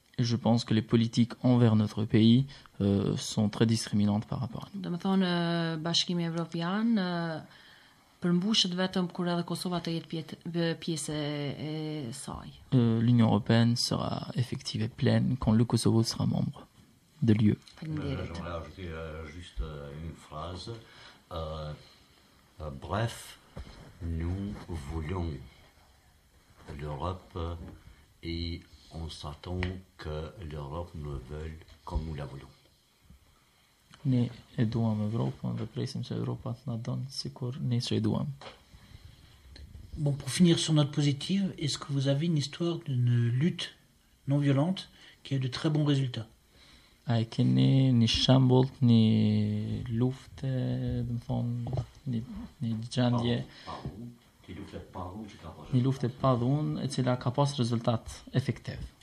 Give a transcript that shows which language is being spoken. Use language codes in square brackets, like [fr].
[fr] Et je pense que les politiques envers notre pays sont très discriminantes par rapport à nous. [sq] Domethënë Bashkimi Evropian përmbushet vetëm kur edhe Kosova të jetë pjesë e saj. [fr] L'Union européenne sera effective et pleine quand le Kosovo sera membre de l'UE. J'aimerais ajouter juste une phrase. Bref, nous voulons l'Europe et on s'attend que l'Europe nous veuille comme nous la voulons. [sq] Ne e duam Europën dhe presim që Europa të na don sikur ne që e duam. [fr] Bon, pour finir sur note positive, est-ce que vous avez une histoire d'une lutte non violente qui a eu de très bons résultats? [sq] A e keni një shembull një lufte, do të thonë, një gjendje, një lufte pa dhunë e cila ka pas rezultat efektiv.